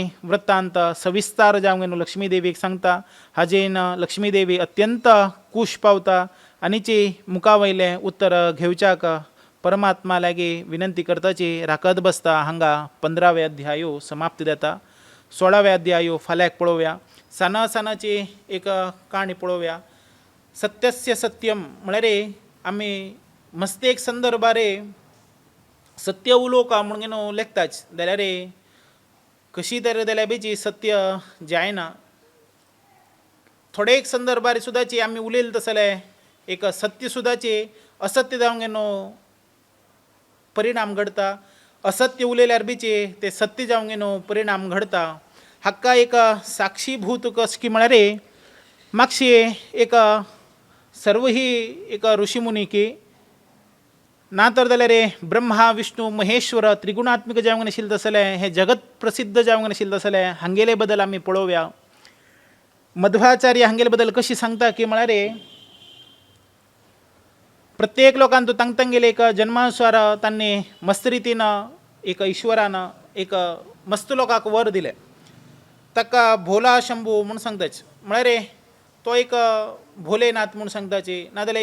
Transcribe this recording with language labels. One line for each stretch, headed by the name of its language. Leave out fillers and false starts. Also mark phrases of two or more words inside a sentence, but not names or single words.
Konkani: वृत्तांत सविस्तार जावंक न्हू लक्ष्मी देवीक सांगता हाजेन लक्ष्मी देवी अत्यंत खूश पावता आनीची मुखावयले उत्तर घेवच्याक परमात्मा लागी विनंती करताची राखत बसता हांगा 15वे अध्यायो समाप्ती जाता 16वे अध्यायो फाल्याक पळोवया सानाची एक काणी पळोवया
Sanskrit: सत्यस्य सत्यम
Konkani: म्हळ्यार आमी मस्तेक संदर्भारे सत्य उलोवका म्हणून न्हू लेखताच जाल्यार कशी तरी जाल्यार बेची सत्य जायना थोडे एक संदर्भार सुद्दाची आमी उलयले तसले एक सत्य सुद्दाची असत्य जावंक न्हू परिणाम घडता असत्य उलयल्यार बीचे ते सत्य जावंक न्हू परिणाम घडता हाका एक साक्षीभूत कस की म्हळ्यार मागशी एक सर्व ही एक ऋषीमुनी की ना तर जाल्यार ब्रह्मा विष्णू महेश्वर त्रिगुणात्मिक जावंक नाशिल्ले तसले हे जगत प्रसिद्ध जावंक नाशिल्ले तसले हांगेले बद्दल आमी पळोवया मध्वाचार्य हांगेले बद्दल कशी सांगता की म्हळ्यार प्रत्येक लोकांक तांगेले एक जन्मानुसार तांणी मस्त रितीन एक ईश्वरान एक मस्त लोकांक वर दिले ताका भोला शंभू म्हणून सांगताच म्हळ्यार तो एक भोलेनाथ म्हणून सांगताचे नाजाल्यार